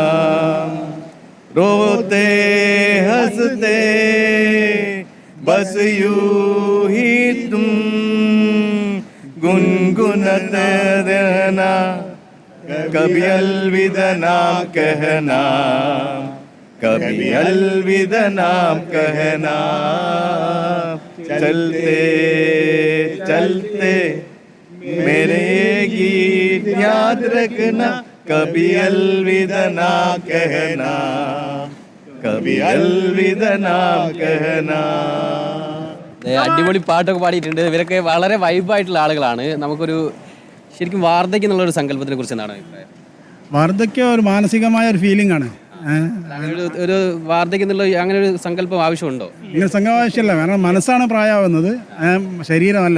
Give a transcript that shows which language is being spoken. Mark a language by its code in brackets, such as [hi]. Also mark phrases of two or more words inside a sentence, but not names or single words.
[hi] रोते हंसते बस यूं ही तुम गुनगुनाते रहना, कभी अलविदा ना कहना, कभी अलविदा ना कहना. चलते चलते मेरे गीत याद रखना, कभी अलविदा ना कहना, कभी अलविदा ना कहना. [ml] അടിപൊളി പാട്ടൊക്കെ പാടിയിട്ടുണ്ട്. ഇവരൊക്കെ വളരെ വൈബായിട്ടുള്ള ആളുകളാണ്. നമുക്കൊരു ശരിക്കും വാർദ്ധക്യം എന്നുള്ളൊരു സങ്കല്പത്തിനെ കുറിച്ച് എന്താണ് അഭിപ്രായം? വാർദ്ധക്യം ഒരു മാനസികമായ ഒരു ഫീലിംഗ് ആണ്. അങ്ങനെ ഒരു വാർദ്ധക്യം എന്നുള്ള അങ്ങനെ ഒരു സങ്കല്പം ആവശ്യമുണ്ടോ? ഇങ്ങനെ സംഘാവശ്യമല്ല, കാരണം മനസ്സാണ് പ്രായമാവുന്നത്, ശരീരമല്ല.